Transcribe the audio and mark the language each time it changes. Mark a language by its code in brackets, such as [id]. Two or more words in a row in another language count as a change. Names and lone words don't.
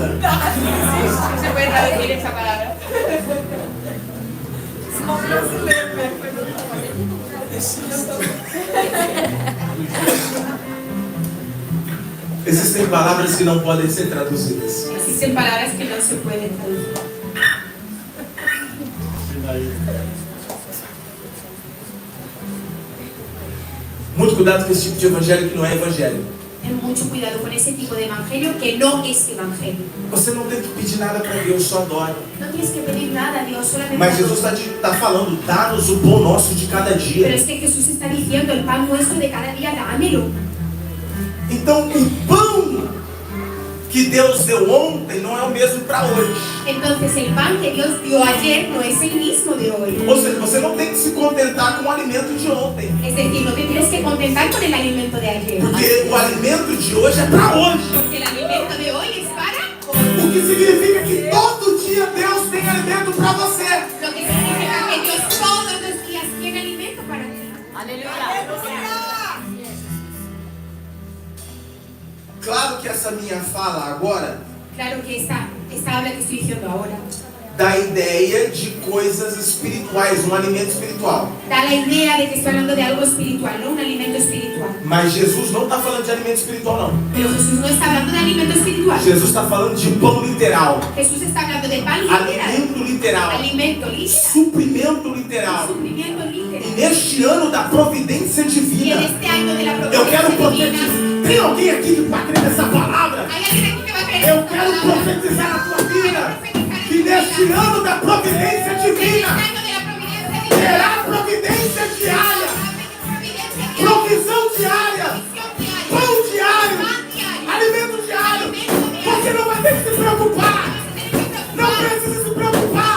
[es] No se puede traducir esa palabra. [pt] Só brasileiro mesmo. Existem palavras que não podem ser traduzidas. [es] Existen palabras que no se pueden traducir. [pt] Muito cuidado com esse tipo de evangelho que não é evangelho. [es] Ten mucho cuidado con ese tipo de evangelio que no es evangelio. [pt] Você não tem que pedir nada para Deus, só adora. [es] No tienes que pedir nada a Dios, solamente [pt] Mas adora. Jesus está falando, dá-nos o pão nosso de cada [es] Pero [pt] dia. [es] es que Jesús está diciendo, el pan nuestro de cada día, dámelo. [pt] Então, o pão que Deus deu ontem não é o mesmo para hoje. [es] Entonces el pan que Dios dio ayer no es el mismo de hoy. [pt] Ou seja, você não tem que se contentar com o alimento de ontem. [es] Es decir, no te tienes que contentar con el alimento de ayer. [pt] Porque o alimento de hoje é para hoje. [es] Porque el alimento de hoy es para hoy. [pt] O que significa que todo dia Deus tem alimento para você. [es] Lo que significa que Dios todos los días tiene alimento para ti. [pt] Aleluia. Claro que essa minha fala agora [es] Claro que esta habla que estoy diciendo ahora [pt] dá ideia de coisas espirituais, um alimento espiritual. [es] da la idea de que estoy hablando de algo espiritual, no un alimento espiritual. [pt] Mas Jesus não está falando de alimento espiritual, não. [es] Pero Jesús no está hablando de alimento espiritual. [pt] Jesus está falando de pão literal, [es] Jesús está hablando de pan literal, [pt] alimento literal, [es] alimento literal, [pt] suprimento literal. [es] sufrimiento [pt] E [es] literal. [pt] neste ano da providência [es] Y en [pt] divina, [es] este año de la [pt] eu quero [es] providencia divina, [pt] profetizar. Tem alguém aqui que vai crer nessa palavra? [es] hay alguien aquí que va a creer [pt] Eu [es] esta [pt] quero [es] palabra. [pt] profetizar na tua vida que [es] Que [pt] neste ano da providência [es] en este [pt] divina [es] año de la providencia divina, [pt] terá providência diária, [es] providencia divina, [pt] provisão diária, [es] provisión diaria, [pt] pão diário, [es] pan diario, [pt] alimento diário. Você não vai ter que se preocupar. Não precisa se preocupar.